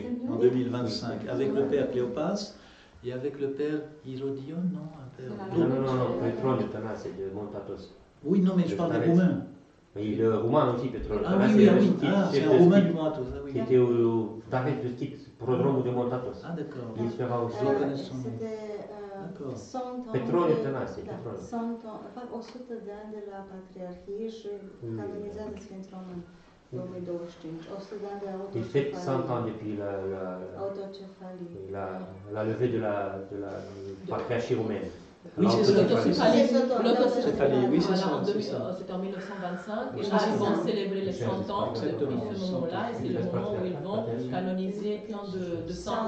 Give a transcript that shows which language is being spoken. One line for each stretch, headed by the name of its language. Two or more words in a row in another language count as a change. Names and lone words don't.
French: en 2025 avec le Père Cléopas et avec le Père Hérodion, non un père... Non, non, non, non, le trône de Tana, c'est de Montatos. Oui, non, mais je parle des Roumains. Oui, le roumain aussi, Petrol. Ah oui, oui, ah oui. Ah, c'est un Roumain du Montatos. Ah oui. Qui était au tarif de ski, prodrome de Montatos. Ah d'accord. Il sera aussi. Je connais son nom. C'était D'accord. 100 ans,
Romanian: Petrol este nase, petrol. 100 ans, fapt 100 de ani de la Patriarhie și canonizează Sfinți Roman 2025. 100 de ani de
French: Il fête 100 ans depuis
Romanian: autocefalie.
French: la levée de la patriarchie roumaine. Oui, c'est ça. L'autocéphalie, Oui, c'est ça. voilà, C'est ça. c'était en 1925, Oui, et c'est là ça. ils vont célébrer les 100 ans Exactement. depuis ce moment-là, et c'est le moment où ils vont canoniser plein de saints